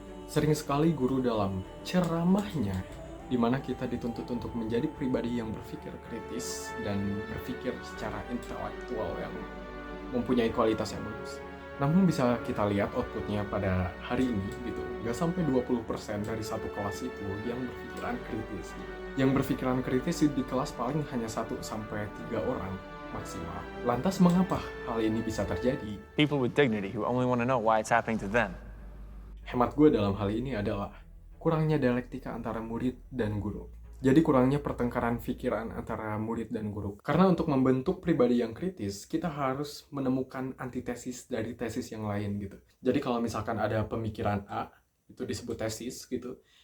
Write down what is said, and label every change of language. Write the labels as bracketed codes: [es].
[id] Sering sekali guru dalam ceramahnya, di mana kita dituntut untuk menjadi pribadi yang berpikir kritis dan berpikir secara intelektual yang mempunyai kualitas yang bagus. Namun bisa kita lihat outputnya pada hari ini gitu, nggak sampai 20% dari satu kelas itu yang berpikiran kritis. Yang berpikiran kritis di kelas paling hanya 1-3 orang maksimal. Lantas mengapa hal ini bisa terjadi? [en] People with dignity who only want to know why it's happening to them. [id] Hemat gue dalam hal ini adalah kurangnya dialektika antara murid dan guru. Jadi kurangnya pertengkaran pikiran antara murid dan guru. Karena untuk membentuk pribadi yang kritis, kita harus menemukan antitesis dari tesis yang lain gitu. Jadi kalau misalkan ada pemikiran A, itu disebut tesis gitu.